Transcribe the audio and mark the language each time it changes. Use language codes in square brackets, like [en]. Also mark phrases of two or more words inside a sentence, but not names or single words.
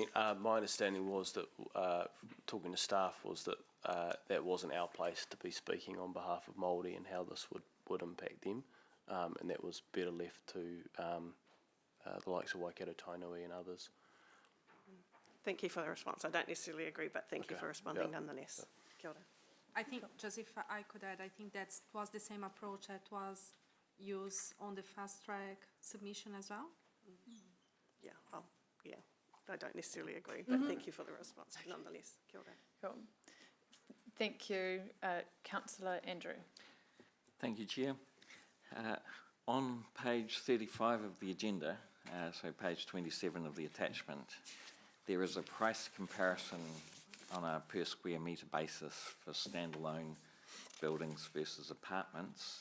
[en] My understanding was that, talking to staff, was that that wasn't our place to be speaking on behalf of Māori and how this would impact them, and that was better left to the likes of Waikato Tainui and others. Thank you for the response. I don't necessarily agree, but thank you for responding nonetheless. [mi] Kia ora. [en] I think, just if I could add, I think that was the same approach that was used on the fast track submission as well. Yeah, I don't necessarily agree, but thank you for the response nonetheless. [mi] Kia ora. [en] Cool. Thank you, Councillor Andrew. Thank you, Chair. On page 35 of the agenda, so page 27 of the attachment, there is a price comparison on a per square metre basis for standalone buildings versus apartments.